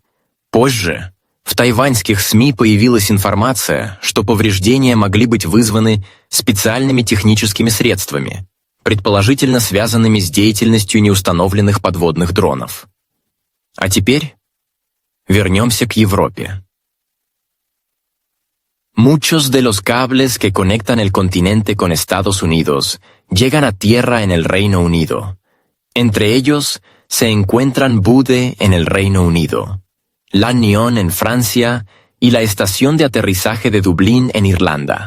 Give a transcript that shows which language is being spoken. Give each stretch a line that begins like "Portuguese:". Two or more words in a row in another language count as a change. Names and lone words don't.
Russian: Позже в тайваньских СМИ появилась информация, что повреждения могли быть вызваны специальными техническими средствами, предположительно связанными с деятельностью неустановленных подводных дронов. А теперь Вернемся к Европе.
Spanish: Muchos de los cables que conectan el continente con Estados Unidos llegan a tierra en el Reino Unido. Entre ellos se encuentran Bude en el Reino Unido, Lannion en Francia y la estación de aterrizaje de Dublín en Irlanda.